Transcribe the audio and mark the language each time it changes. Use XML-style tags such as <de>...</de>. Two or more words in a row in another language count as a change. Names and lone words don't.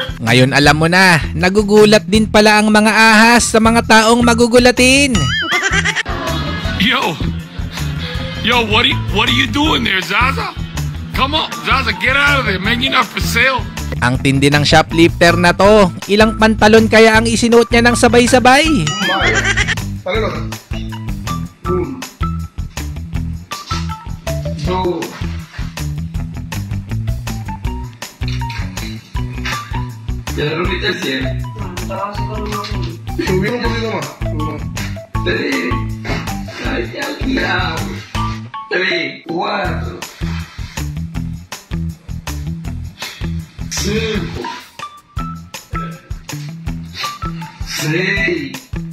<tl>Ngayon alam mo na, nagugulat din pala ang mga ahas sa mga taong magugulatin.</tl> <en>Yo, what are you doing there, Zaza? Come on, Zaza, get out of there, man. You're not for sale.</en> <tl>Ang tindi ng shoplifter na to, ilang pantalon kaya ang isinuot niya ng sabay-sabay?</tl> <id>Jangan rumit terus ya.</id> <es>Subir un poquito más. 3. Ay, ya. 3, 4. 5. 6.</es>